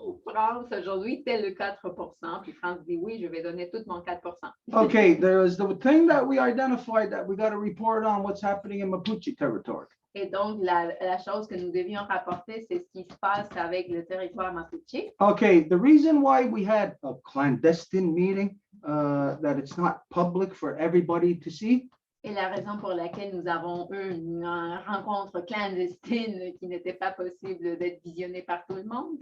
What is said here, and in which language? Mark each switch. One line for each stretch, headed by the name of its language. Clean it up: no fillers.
French: France, aujourd'hui, c'est le 4%. Puis France dit oui, je vais donner tout mon 4%.
English: Okay, there's the thing that we identified that we got to report on what's happening in Mapuche territory.
French: Et donc, la chose que nous devions rapporter, c'est ce qui se passe avec le territoire Mapuche.
English: Okay, the reason why we had a clandestine meeting that it's not public for everybody to see.
French: Et la raison pour laquelle nous avons eu une rencontre clandestine qui n'était pas possible d'être visionnée par tout le monde,